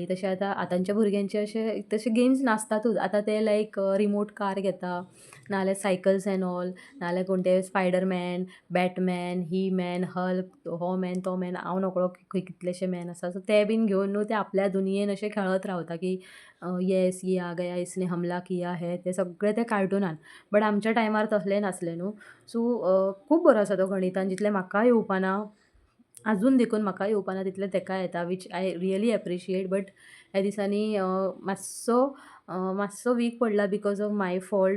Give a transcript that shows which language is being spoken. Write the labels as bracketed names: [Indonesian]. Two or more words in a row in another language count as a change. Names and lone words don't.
[Konkani] तशें आतांच्या भुरग्यांचे अशे तशे गेम्स नासतातूच. आतां ते लायक रिमोट कार घेता नाल्यार [English] cycles and all [Konkani] नाल्यार कोण ते स्पायडरमॅन, बॅटमॅन, ही मॅन, हल्क, हो मॅन तो मॅन हांव नकळो खंय कितलेशे मॅन आसा. सो ते बीन घेवन न्हू ते आपल्या दुनियेन अशे खेळत रावता की येस [Hindi] ये आ गया इसने हमला किया [Konkani] हे ते सगळे ते कार्टुनान. बट आमच्या टायमार तसलें नासलें न्हू. सो खूब बरो आसा तो गणितान जितलें म्हाका येवपाना आजून देखून म्हाका येवपाना तितलें तेका येता [English] which I really appreciate. [Konkani] बट ह्या दिसांनी मातसो वीक पडला [English] because of my fault.